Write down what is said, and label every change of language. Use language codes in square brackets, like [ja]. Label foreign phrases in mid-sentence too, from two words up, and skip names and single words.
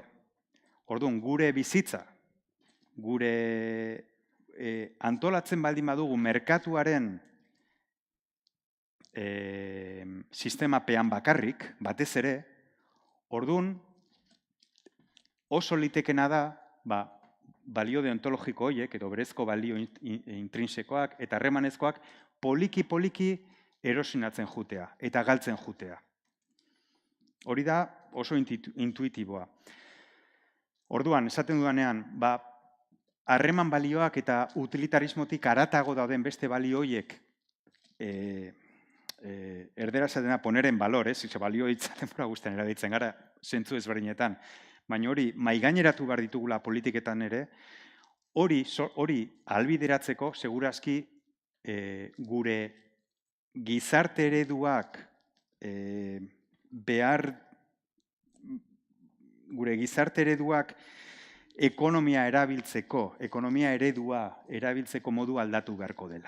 [eu] Orduan, gure bizitza, gure antolatzen baldin badugu merkatuaren sistemapean bakarrik, batez ere, orduan, oso litekena da, balio deontologiko horiek, edo berezko balio intrinsekoak eta harremanezkoak, poliki-poliki erosinatzen jutea eta galtzen jutea. Hori da oso intuitiboa. Orduan, esaten dudanean, harreman balioak eta utilitarismotik haratago dauden beste balio horiek erdera esatena [es] poner en valor, [eu] balio hitza denbora guztien erabiltzen gara, zentzu ezberdinetan, baina hori maigaineratu behar ditugula politiketan ere, hori ahalbideratzeko segurazki gure gizarte ereduak ekonomia eredua erabiltzeko modu aldatu beharko dela.